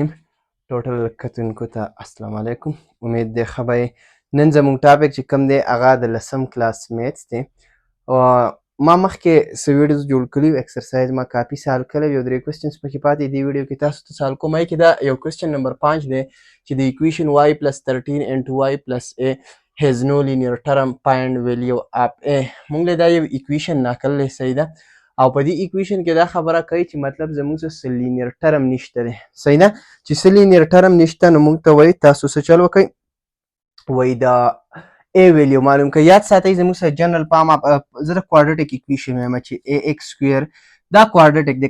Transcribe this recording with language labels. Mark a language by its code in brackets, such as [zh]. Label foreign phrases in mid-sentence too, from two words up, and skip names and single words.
[ps] ټوټل کتونکو ته السلام علیکم. امید دی ښه به یې. نن زموږ ټاپک چې کوم دی هغه د [en] 10th class maths [ps] دی. ما مخکې څه ویډیوز جوړ کړي وو، ایکسرسایز ما کافي سال کړی وي او 3 کوېسچنز پکې پاتې دي. ویډیو کې تاسو ته سال کوم کې دا یو [en] question number 5 [ps] دی چې د [en] equation y plus 13 into y plus a has no linear term, find value of a. [ps] موږ له دا یو equation ناکړلی صحیح ده او په دې ایکویشن کې دا خبره کوي چې مطلب زموږ څه [en] linear term [ps] نشته دی، صحیح ده. چې څه [en] linear term [ps] نشته نو موږ ته وایي تاسو څه چل وکئ، وایي دا [en] a value [ps] معلوم کړئ. یاد ساتئ زموږ سره [en] general form [ps] زه د [en] quadratic equation [ps] وایم چې [en] a x square [ps] دا کوادریټک دی.